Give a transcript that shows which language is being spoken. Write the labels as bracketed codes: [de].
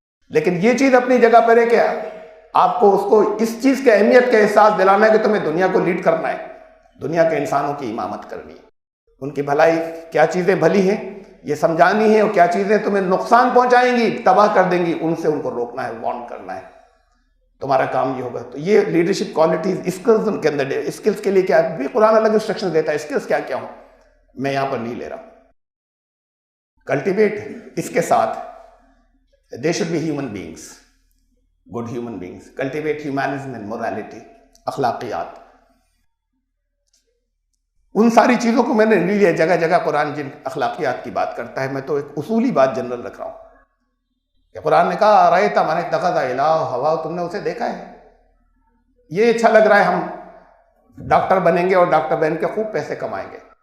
[ur] لیکن یہ چیز اپنی جگہ پر ہے کہ آپ کو اس کو اس چیز کی اہمیت کا احساس دلانا ہے کہ تمہیں دنیا کو لیڈ کرنا ہے, دنیا کے انسانوں کی امامت کرنی ہے, ان کی بھلائی, کیا چیزیں بھلی ہیں یہ سمجھانی ہے, اور کیا چیزیں تمہیں نقصان پہنچائیں گی, تباہ کر دیں گی, ان سے ان کو روکنا ہے, وارن کرنا ہے. تمہارا کام یہ ہوگا. تو یہ لیڈرشپ کوالٹیز, اسکلز ان کے اندر, اسکلز کے لیے کیا بھی قرآن الگ انسٹرکشن دیتا ہے, اسکلز کیا کیا ہوں میں یہاں پر نہیں لے رہا. [en] cultivate, [ur] اس کے ساتھ [en] they should be human beings, good human beings. Cultivate humanism and morality, اخلاقیات. [ur] ان ساری چیزوں کو میں نے نہیں لیا. جگہ جگہ قرآن جن اخلاقیات کی بات کرتا ہے, میں تو ایک اصولی بات جنرل رکھ رہا ہوں کہ قرآن نے کہا [ar] رأیت من اتخذ الہ ہوا, [ur] تم نے اسے دیکھا ہے, یہ اچھا لگ رہا ہے ہم ڈاکٹر بنیں گے اور ڈاکٹر بن کے خوب پیسے کمائیں گے.